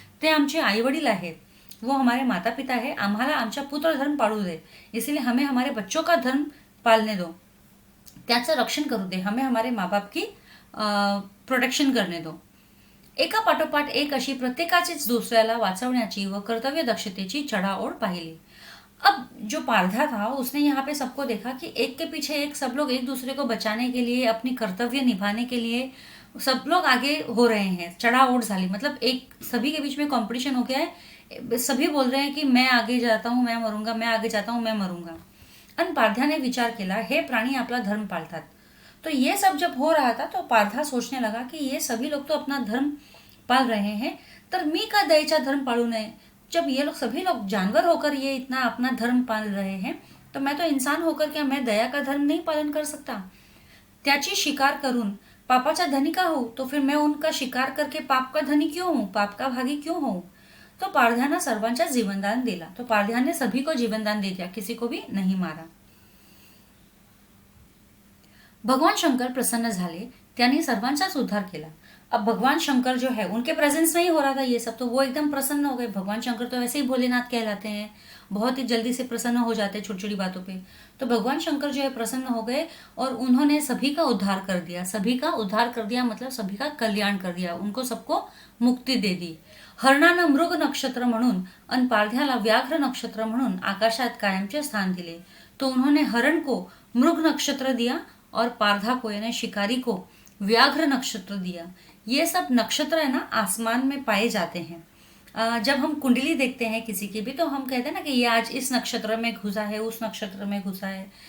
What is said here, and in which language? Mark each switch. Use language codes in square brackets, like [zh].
[mr] ते आमचे आई वडील आहेत, [hi] वो हमारे माता पिता है, [mr] आम्हाला आमचा पुत्र धर्म पाळू दे, [hi] इसलिए हमें हमारे बच्चों का धर्म पालने दो, [mr] त्याचं रक्षण करू दे, [hi] हमें हमारे माँ बाप की प्रोटेक्शन करने दो. [mr] एका पाठोपाठ एक अशी प्रत्येकाचीच दुसऱ्याला वाचवण्याची व कर्तव्य दक्षतेची चढाओढ पाहिली. [hi] अब जो पारधा था उसने यहाँ पे सबको देखा कि एक के पीछे एक सब लोग एक दूसरे को बचाने के लिए, अपनी कर्तव्य निभाने के लिए सब लोग आगे हो रहे हैं. [mr] चढ़ाओढ झाली, [hi] मतलब एक सभी के बीच में कंपटीशन हो गया है. सभी बोल रहे हैं कि मैं आगे जाता हूँ मैं मरूंगा, मैं आगे जाता हूँ मैं मरूंगा. [mr] आणि पारध्याने विचार केला, हे प्राणी आपला धर्म पाळतात. [hi] तो ये सब जब हो रहा था तो पारधा सोचने लगा कि ये सभी लोग तो अपना धर्म पाल रहे हैं, [mr] तर मी का दयेचा धर्म पाळू नये. [hi] जब ये लोग सभी लोग जानवर होकर ये इतना अपना धर्म पाल रहे हैं, तो मैं तो इंसान होकर क्या मैं दया का धर्म नहीं पालन कर सकता. [mr] त्याची शिकार करून पापाचा धनी का हो, [hi] तो फिर मैं उनका शिकार करके पाप का धनी क्यों हूं, पाप का भागी क्यों हूं. [mr] तो पारध्याने सर्वांचा जीवनदान दिला. [hi] तो पारध्याने सभी को जीवनदान दे दिया, किसी को भी नहीं मारा. [mr] भगवान शंकर प्रसन्न झाले, त्यांनी सर्वांचाच उद्धार केला. [hi] अब भगवान शंकर जो है उनके प्रेजेंस में ही हो रहा था ये सब, तो वो एकदम प्रसन्न हो गए. भगवान शंकर तो वैसे ही भोलेनाथ कहलाते हैं, बहुत ही जल्दी से प्रसन्न हो जाते हैं छोटी छोटी बातों पे. तो भगवान शंकर जो है प्रसन्न हो गए और उन्होंने सभी का उद्धार कर दिया. सभी का उद्धार कर दिया मतलब सभी का कल्याण कर दिया, उनको सबको मुक्ति दे दी. [mr] हरणानं मृग नक्षत्र म्हणून आणि पारध्याला व्याघ्र नक्षत्र म्हणून आकाशात कायमचे स्थान दिले. [hi] तो उन्होंने हरण को मृग नक्षत्र दिया और पारधा को यानी शिकारी को व्याघ्र नक्षत्र दिया. ये सब नक्षत्र है ना आसमान में पाए जाते हैं. जब हम कुंडली देखते हैं किसी की भी, तो हम कहते हैं ना कि ये आज इस नक्षत्र में घुसा है, उस नक्षत्र में घुसा है.